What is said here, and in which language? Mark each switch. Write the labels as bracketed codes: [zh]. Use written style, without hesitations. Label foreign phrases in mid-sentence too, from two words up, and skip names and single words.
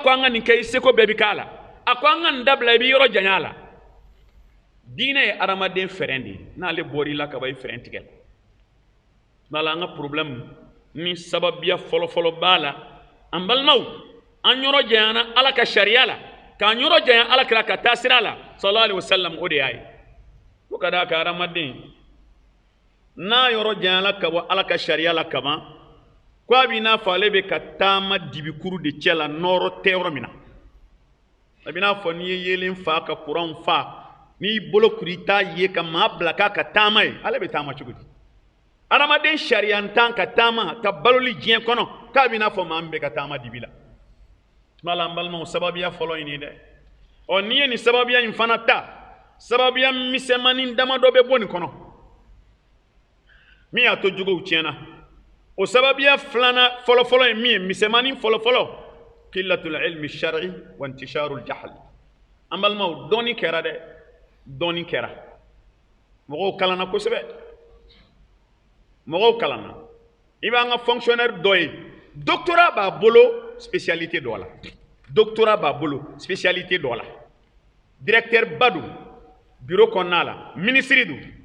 [bm] ko an ka nin kɛ i seko bɛɛ bɛ k'a la a ko an ka nin dabila i bɛ yɔrɔ janya a la diinɛ ye adamaden fɛrɛn de ye n'ale bɔra i la ka ban i fɛrɛn tigɛ la n'ala an ka problème ni sababiya fɔlɔfɔlɔ b'a la an balimaw an yɔrɔ janyana ala ka sariya la k'an yɔrɔ janya ala kira ka taa sira la [ar] صلى الله عليه وسلم [bm] o de y'a ye ko ka d'a kan adamaden n'a yɔrɔ janyana ka bɔ ala ka sariya la kaban ko a b'i n'a fɔ ale bɛ ka taama dibikuru de cɛ la nɔrɔ tɛ yɔrɔ min na a b'i n'a fɔ n'i ye yeelen fa ka kuranw fa n'i bolo kuru i t'a ye ka maa bila k'a ka taama ye ale bɛ taama cogo di adamaden sariyantan ka taama ka baloli diɲɛ kɔnɔ k'a b'i n'a fɔ maa min bɛ ka taama dibi la tuma la an balimaw sababuya fɔlɔ in ye dɛ ɔ n'i ye nin sababuya in fana ta sababuya misɛnmanin damadɔ bɛ bɔ nin kɔnɔ min y'a to jogow tiɲɛna o sababuya filanan fɔlɔfɔlɔ ye min ye misɛnmanin fɔlɔfɔlɔ [ar] قلة العلم الشرعي وانتشار الجهل [bm] an balimaw dɔɔnin kɛra dɛ dɔɔnin kɛra mɔgɔw kalanna kosɛbɛ mɔgɔw kalanna i b'an ka fonctionnaire dɔ ye doctorat b'a bolo spécialité dɔ la doctorat b'a bolo spécialité dɔ la directeur ba don bureau kɔnɔna la ministre don